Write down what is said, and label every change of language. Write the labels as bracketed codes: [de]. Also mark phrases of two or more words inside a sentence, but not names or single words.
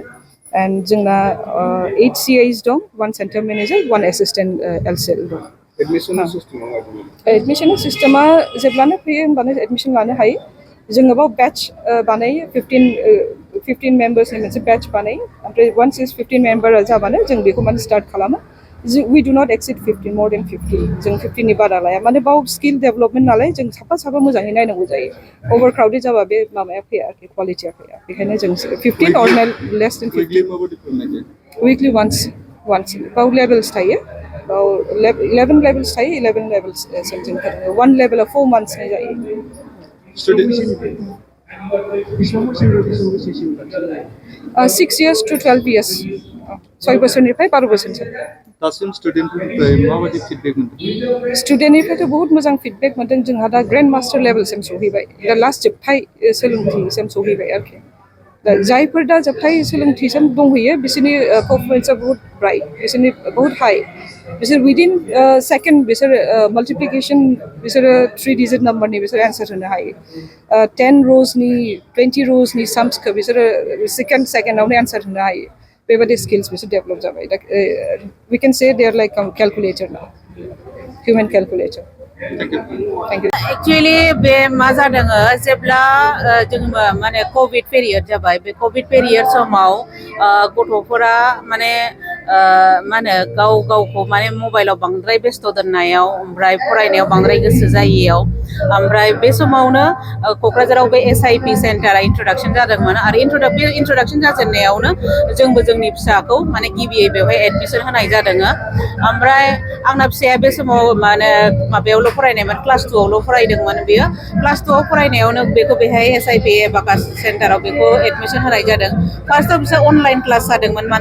[brx] एन्ड जोंना 8 CIs दं, 1 [en] center manager, [brx] 1 एसिस्टेन्ट LCL दं। एडमिसन सिस्टेमा जेब्लानो फैयो होमबानो एडमिसन लानो हायो। जोङो बाव बेच बानायो, 15 मेम्बार्सनि मोनसे बेच बानायो। ओमफ्राय वान्स 15 मेम्बारा जाबानो जों बेखौ माने स्टार्ट खालामो। [en] we do not exceed 15, more than 50, [brx] जों 50नि बारा लाया। माने बाव [en] skill development [brx] नालाय, जों साफा मोजाङै नायनांगौ जायो। अभार क्राउडेड जाबा बे माबाया फैया आरोखि, क्वालिटिया फैया। बेखायनो जों 15 और [en] less than [brx] 50 [en] weekly once [brx] बाव लेभेल्स थायो, बाव 11 लेभेल्स थायो, 11 लेभेल्स जों 1 लेभेलाव 4 मान्थ्सनि जायो। [en] 6 years to 12 years. [brx] 6 बोसोरनिफ्राय 12 बोसोरसिम दासिम स्टुडेन्टफोरनिफ्राय माबायदि फिडबेक मोनदों स्टुडेन्टनिफ्रायथ' बहुत मोजां फिडबेक मोनदों जोंहा दा [en] grand master [brx] लेभेलसिम सहैबाय दा लास्ट जोबथाय सोलोंथिसिम सहैबाय आरोखि दा जायफोर दा जोबथाय सोलोंथिसिम दंहैयो बिसोरनि पारफरमेन्सआ बहुत ब्राइट बिसोरनि बहुत हाई बिसोर [en] within second [brx] बिसोर माल्टिप्लिकेसन बिसोरो 3 डिजिट नाम्बारनि बिसोर एन्सार होनो हायो 10 र'जनि 20 र'जनि साम्सखौ बिसोरो सेकेन्डआवनो एन्सार होनो हायो बेबादि स्किल्स बिसोर डेभेलप जाबाय दा [en] we can say they are like calculator now human calculator thank you [brx] एक्चुअली बे मा जादों जेब्ला जोङो माने कोविड पिरियड जाबाय बे कोविड पिरियड समाव गथ'फोरा माने मा होनो गावखौ माने मबाइलाव बांद्राय बेस्थ' दोननायाव ओमफ्राय फरायनायाव बांद्राय गोसो जायैयाव ओमफ्राय बे समावनो क'क्राझाराव बे SIP सेन्टारा इन्ट्रडाक्सन जादोंमोन आरो बे इन्ट्रडाक्सन जाजेननायावनो जोंबो जोंनि फिसाखौ माने गिबियै बेवहाय एडमिसन होनाय जादों ओमफ्राय आंना फिसाया बे समाव माने माबायावल' फरायनायमोन क्लास 2आवल' फरायदोंमोन बेयो क्लास 2आव फरायनायावनो बेखौ बेहाय SIP Abacus सेन्टाराव बेखौ एडमिसन होनाय जादों फार्स्टआव बिसोर [en] online class [brx] जादोंमोन मानो